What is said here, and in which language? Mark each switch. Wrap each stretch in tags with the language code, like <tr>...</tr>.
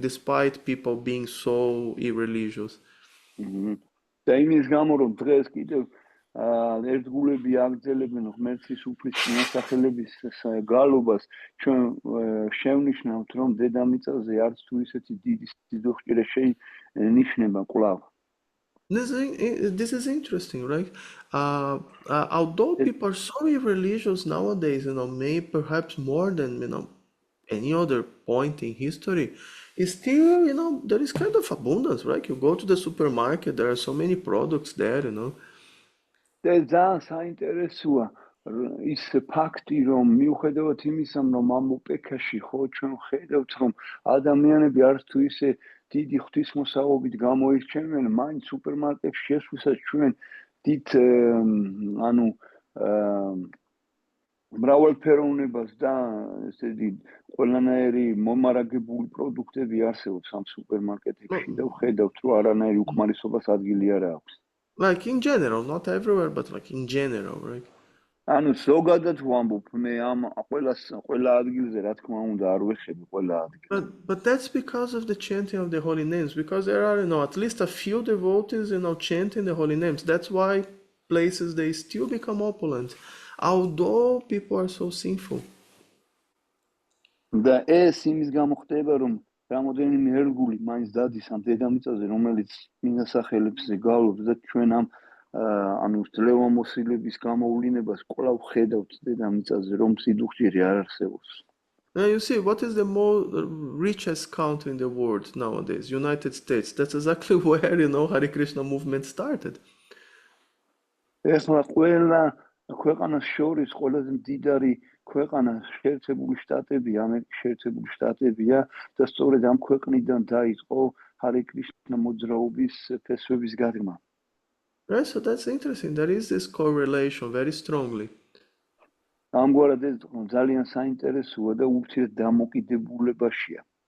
<en>Despite people being so irreligious.</en> <ka>და იმის გამო, რომ დღეს კიდევ ერთგულები აგრძელებენ ღმერთის უფლის წინასახელების გალობას, ჩვენ შევნიშნავთ, რომ დედამიწაზე არც თუ ისეთი დიდი სიდუხჭირე შეინიშნება კვლავ.</ka> <en>This is interesting, right? Although people are so irreligious nowadays, maybe perhaps more than, any other point in history, still, there is kind of abundance, right? You go to the supermarket, there are so many products there,</en> <ka>და ძალიან საინტერესოა ის ფაქტი, რომ მიუხედავად იმისა, რომ ამ უპექაში ხო ჩვენ ხედავთ, რომ ადამიანები არც თუ ისე დიდი ღვთისმოსაობით გამოირჩევენ, მაინც სუპერმარკეტში შესვლისას ჩვენ დიდ ანუ მრავალფეროვნებას და ესე იგი ყველანაირი მომარაგებული პროდუქტები არსებობს ამ სუპერმარკეტებში და ვხედავთ, რომ არანაირი უკმარისობას ადგილი არ აქვს.</ka> <en>Like in general, not everywhere, but like in general, right?</en> <ka>ანუ ზოგადად ვამბობ, მე ამ ყველა ადგილზე რა თქმა უნდა არ ვეხები ყველა ადგილზე.</ka> <en>But that's because of the chanting of the holy names, because there are, at least a few devotees, chanting the holy names. That's why places they still become opulent, although people are so sinful.</en> <ka>და ეს იმის გამო ხდება, რომ რამოდენიმე ერთგული მაინც დადის ამ დედამიწაზე, რომელიც მინასახელებზე გავლობს და ჩვენ ამ ანუ ძლევამოსილების გამოვლინებას კვლავ ხედავთ დედამიწაზე, რომ სიდუხჭირი არ არსებობს.</ka> <en>Now you see, what is the richest country in the world nowadays? United States. That's exactly where, Hare Krishna movement started.</en> <ka>ეხლა ყველა ქვეყანას შორის ყველაზე მდიდარი ქვეყანა შეერთებული შტატები, ამერიკის შეერთებული შტატებია და სწორედ ამ ქვეყნიდან დაიწყო ჰარე კრიშნა მოძრაობის ფესვების გადგმა.</ka> <en>Right, so that's interesting. There is this correlation very strongly.</en> <ka>ამგვარად ეს ძალიან საინტერესოა და ურთიერთ დამოკიდებულებაშია.</ka>